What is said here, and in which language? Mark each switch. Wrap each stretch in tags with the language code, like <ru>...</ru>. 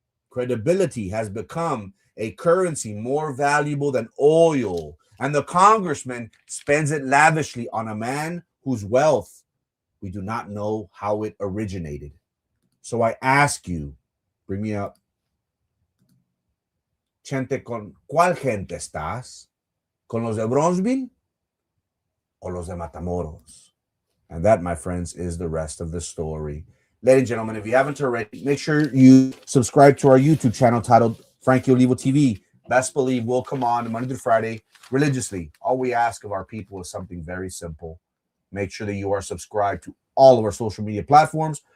<en>Credibility has become a currency more valuable than oil, and the congressman spends it lavishly on a man whose wealth we do not know how it originated. So I ask you, bring me up.</en> <es>Chente, ¿cuál gente estás? ¿Con los de Bronsbil o los de Matamoros?</es> <en>And that, my friends, is the rest of the story. Ladies and gentlemen, if you haven't already, make sure you subscribe to our YouTube channel titled Frankie Olivo TV. Best believe we'll come on Monday through Friday religiously. All we ask of our people is something very simple. Make sure that you are subscribed to all of our social media platforms.</en>